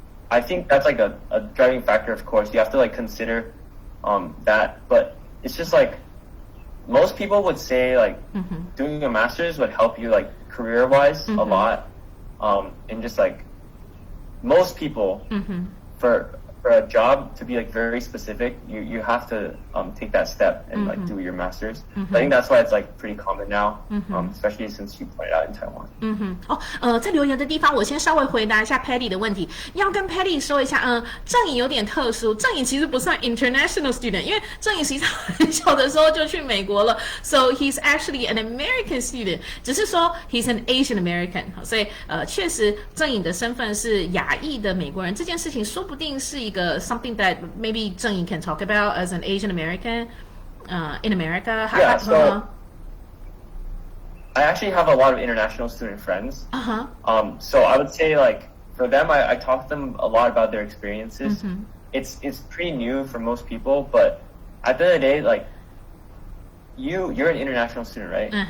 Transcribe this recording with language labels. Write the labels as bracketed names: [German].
[English] I think that's like a driving factor, of course. You have to like consider that, but it's just like most people would say like doing a master's would help you like career-wise a lot, and just like most people for a job to be like very specific, you have to take that step and like do your master's. I think that's why it's like pretty common now, especially since you pointed out in Taiwan. [Chinese] 在留言的地方，我先稍微回答一下 Patty 的问题。要跟 Patty 说一下，郑颖有点特殊，郑颖其实不算 international student， 因为郑颖实际上很小的时候就去美国了 ， [English] so he's actually an American student， [Chinese] 只是说 [English] he's an Asian American， [Chinese] 所以确实郑颖的身份是亚裔的美国人，这件事情说不定是一个 [English] something that maybe 郑颖 can talk about as an Asian American in America. Yeah, so I actually have a lot of international student friends. So I would say like for them, I talk to them a lot about their experiences. It's pretty new for most people, but at the end of the day, like you're an international student, right?